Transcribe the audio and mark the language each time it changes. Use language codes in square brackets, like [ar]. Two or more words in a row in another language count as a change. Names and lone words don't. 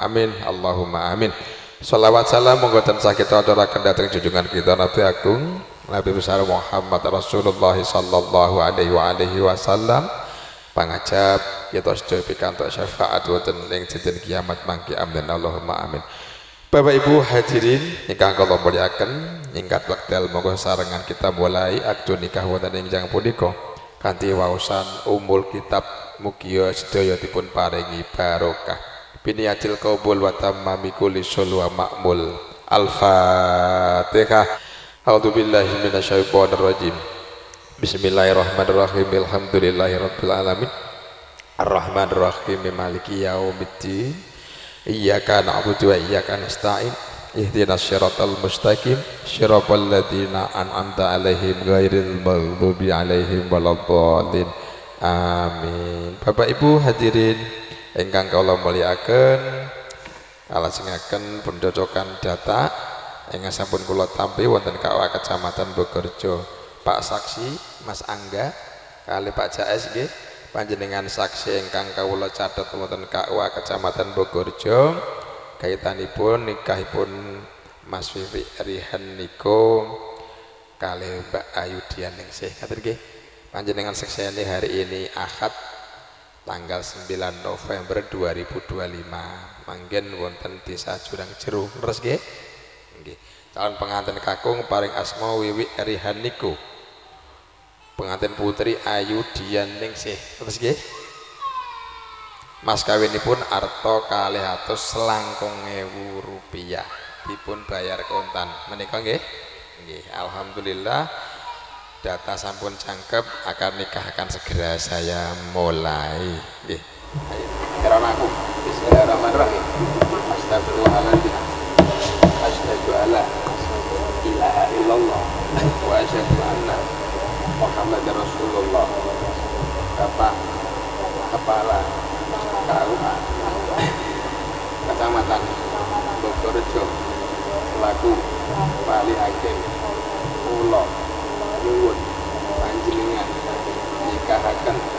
[ar] آمين اللهم آمين. [jv] Shalawat salam monggo tansah kita aturaken dhateng junjungan kita Nabi Agung Nabi besar Muhammad Rasulullah [ar] صلى الله عليه وسلم, [jv] pangajab kita sedaya pikantuk syafaat wonten ing dinten kiamat mangke. [ar] آمين اللهم آمين. [jv] Bapak Ibu hadirin ingkang kula mulyakaken, ingkang wekdal monggo sarengan kita mulai akad nikah wonten ing jang punika kanthi waosan [ar] أم الكتاب, [jv] mugi sedaya dipun paringi barokah [ar] بنية القبول وتمام كل صلح ومأمول. Al-Fatihah. أعوذ بالله من الشيطان الرجيم. بسم الله الرحمن الرحيم. الحمد لله رب العالمين. الرحمن الرحيم. مالك يوم الدين. إياك نعبد وإياك نستعين. اهدنا الصراط المستقيم. صراط الذين أنعمت عليهم غير المغضوب عليهم ولا الضالين. Amin. [jv] Bapak Ibu hadirin ingkang kula mulyakaken, kalajengaken pendocokan data ingkang sampun kula tampi wonten KUA Kecamatan Bogorjo. Pak Saksi Mas Angga kalih Pak Jais nggih panjenengan saksi ingkang kawula catet wonten KUA Kecamatan Bogorjo kaitanipun nikahipun Mas Wiwi Rihan niku kalih Mbak Ayu Dian Ningsih. Ngaten nggih panjenengan sekseni [id] hari ini [jv] Ahad tanggal 9 November 2025 manggen wonten Desa Jurang Jeru leres nggih. Nggih. Calon pengantin kakung paring asma Wiwi Rihan niku. Pengantin putri Ayu Dian Ningsih leres nggih. Mas kawinipun arta 200 selangkung ewu rupiah dipun bayar kontan menika nggih. Nggih, alhamdulillah data sampun cangkep, [id] akan nikah akan segera saya mulai. [jv] Nggih. Ayo, kerana aku. [ar] بسم الله الرحمن الرحيم. أستغفر الله العظيم. أشهد أن لا إله إلا الله وأشهد أن محمدا رسول الله. [jv] Bapak Kepala KUA Kecamatan Bogorejo selaku Wali Hakim kula nyuwun panjenengan nikahaken